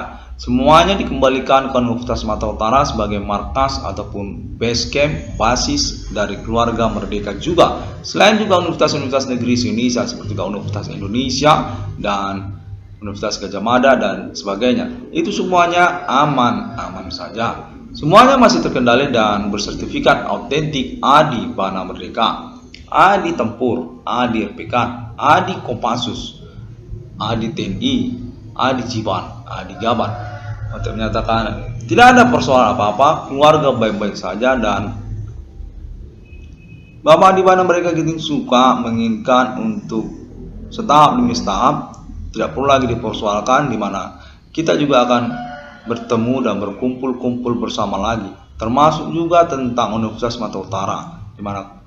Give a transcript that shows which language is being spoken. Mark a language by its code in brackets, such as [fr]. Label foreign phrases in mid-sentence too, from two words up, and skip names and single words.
[id] Semuanya dikembalikan ke Universitas Sumatera Utara sebagai markas ataupun base camp, basis dari keluarga merdeka juga. Selain juga universitas-universitas negeri Indonesia seperti Universitas Indonesia dan Universitas Gajah Mada dan sebagainya. Itu semuanya aman-aman saja. Semuanya masih terkendali dan bersertifikat autentik ADI Bana Merdeka, ADI Tempur, ADI RPK, ADI Kopassus, ADI TNI, ADI Jiban, ADI Gaban, untuk menyatakan tidak ada persoalan apa-apa, keluarga baik-baik saja. Dan Bapak di Bana Merdeka Giting suka menginginkan untuk setahap demi setahap, tidak perlu lagi dipersoalkan, di mana kita juga akan bertemu dan berkumpul-kumpul bersama lagi, termasuk juga tentang Universitas Sumatera Utara, di mana